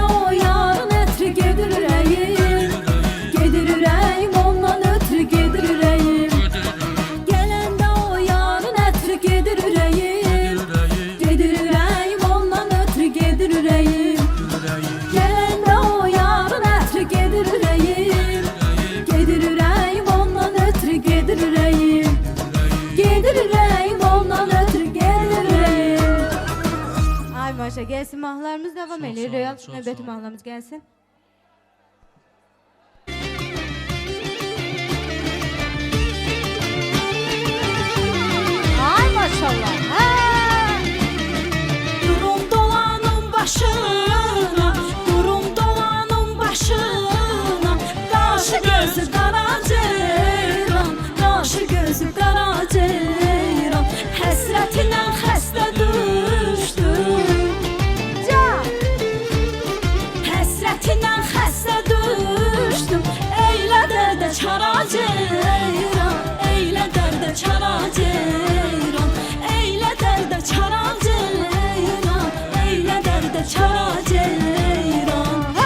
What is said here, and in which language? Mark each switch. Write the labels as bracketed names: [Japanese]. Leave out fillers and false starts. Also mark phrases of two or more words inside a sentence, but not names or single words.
[Azerbaijani] o yarın ətri gedir ürəyim Gedir ürəyim ondan ötürü gedir ürəyim Gələndə o yarın ətri gedir ürəyim Gedir ürəyim ondan ötürü gedir ürəyim Gələndə o yarın ətri gedir ürəyim Gedir ürəyim ondan ötürü gedir ürəyim Gedir ürəyim ondan ötürü gedir ürəyim Ay maşa gelsin mahnılarımız [Turkish] devam ediyor. [Azerbaijani] Real növbəti mahnılarımız gelsin. Ay maşallah. Ha. Durum dolanım başına Durum dolanım başına Qaşı gözü qara ceyran Qaşı gözü qara ceyran Həsrətinlə xəstə düşdüm Həsrətinlə xəstə düşdüm Eylə dərdə çara ceyran Eylə dərdə çara ceyran Eylə dərdə çara ceyran Eylə dərdə çara ceyran